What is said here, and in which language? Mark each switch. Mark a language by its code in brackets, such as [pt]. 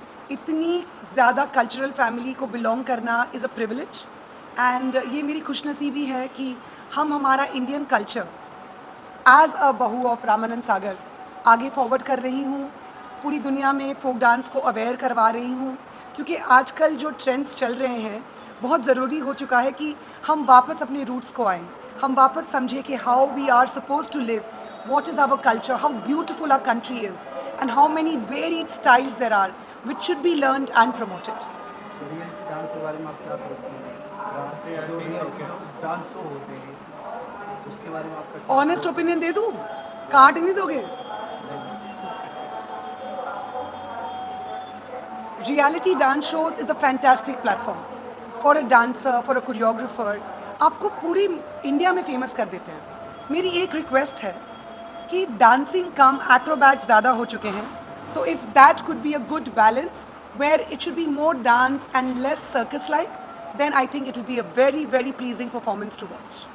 [hi] इतनी ज़्यादा cultural family को बिलोंग करना इज़ अ प्रिविलेज, एंड ये मेरी खुशनसीबी है कि हम हमारा इंडियन कल्चर एज अ बहू ऑफ रामानंद सागर आगे फॉरवर्ड कर रही हूँ. पूरी दुनिया में फोक डांस को अवेयर करवा रही हूँ, क्योंकि आजकल जो ट्रेंड्स चल रहे हैं बहुत ज़रूरी हो चुका है कि हम वापस अपने रूट्स को आएँ. हम वापस समझें कि [en] How we are suppose to live, what is our culture, how beautiful our country is, and how many varied styles there are which should be learned and promoted. [hi] Reality dance के बारे में आप क्या सोचते हैं? जो रियलिटी डांस शो होते हैं उसके बारे में आपका क्या? ऑनेस्ट ओपिनियन दे दूँ? काट नहीं दोगे? [en] Reality dance shows is a fantastic platform for a dancer, for a choreographer. [hi] आपको पूरी इंडिया में फेमस कर देते हैं. मेरी एक रिक्वेस्ट है कि डांसिंग कम एक्रोबैट ज़्यादा हो चुके हैं, [en] तो if that could be a good balance where it should be more dance and less circus like, then I think it will be a very very pleasing performance to watch.